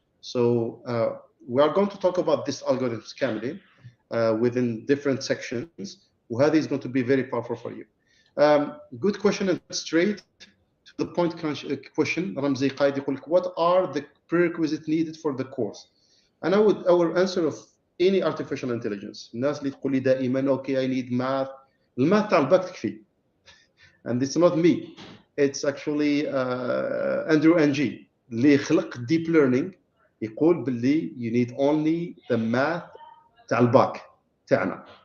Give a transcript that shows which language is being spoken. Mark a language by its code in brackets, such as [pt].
[en] So we are going to talk about this algorithms [ar] كاملين [en] within different sections. وهذه is going to be very powerful for you. Good question and straight to the point question. [ar] رمزي قايد يقول لك [en] what are the prerequisites needed for the course? And our answer of any artificial intelligence. [ar] الناس اللي تقول لي دائما [en] okay I need math. [ar] الماث تاع الباك تكفي. [en] And it's not me. It's actually Andrew Ng [ar] اللي خلق [en] deep learning. [ar] يقول باللي [en] you need only the math [ar] تاع الباك تاعنا.